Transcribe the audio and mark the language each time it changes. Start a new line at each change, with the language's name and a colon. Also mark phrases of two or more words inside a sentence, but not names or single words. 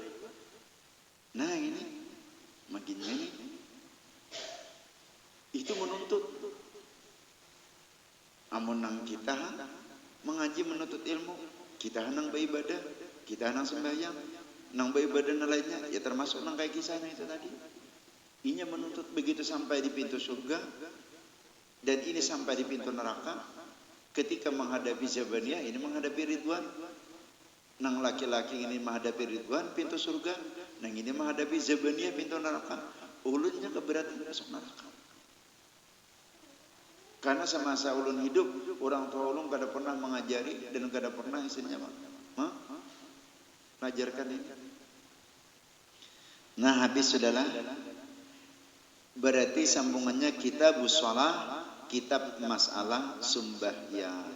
Indonesian: Nah ini makin ini itu menuntut.
Banjar: Amun nang kita mengaji menuntut ilmu, kita nang beribadah, kita nang sembahyang, nang beribadah lainnya, ya termasuk nang kayak kisahnya itu tadi. Inya menuntut begitu sampai di pintu surga.
Indonesian: Dan ini sampai di pintu neraka. Ketika menghadapi Zabaniyah ini menghadapi Ridwan.
Banjar: Nang laki-laki ini menghadapi Ridwan pintu surga. Nang ini menghadapi Zabaniyah pintu neraka. Ulunnya keberatan masuk neraka. Karena semasa ulun hidup orang tua ulun kada pernah mengajari dan kada pernah isinya mengajarkan ini.
Indonesian: Nah habis sudahlah. Berarti sambungannya
Arabic: كتاب الصلاة,
Indonesian: kitab masalah sembahyang.